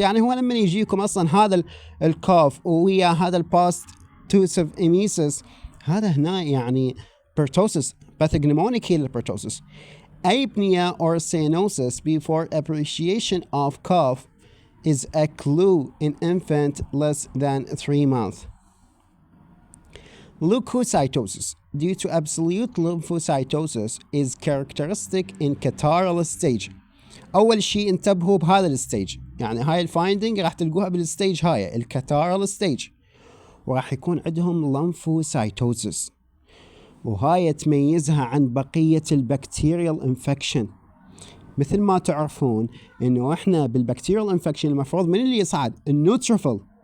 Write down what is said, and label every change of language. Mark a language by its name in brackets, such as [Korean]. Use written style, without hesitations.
[Arabic] يعني هو لما يجيكم أصلا هذا الكوف ويا هذا البوست-tussive emesis، هذا هنا يعني pertussis، pathognomonic هي pertussis. [English] Apnea or cyanosis before appreciation of cough is a clue in infant less than 3 months. Leukocytosis due to absolute lymphocytosis is characteristic in catarrhal stage. [Arabic] أول شيء انتبهوا بهذا الستيج، يعني هاي الفايندينج راح تلقوها بالستيج هاي الكاتارال ستيج، وراح يكون عندهم lymphocytosis، وهاي تميزها عن بقية البكتيريال انفكشن. مثل ما تعرفون انه احنا بالبكتيريال انفكشن المفروض من اللي يصعد؟ النوتروفيل.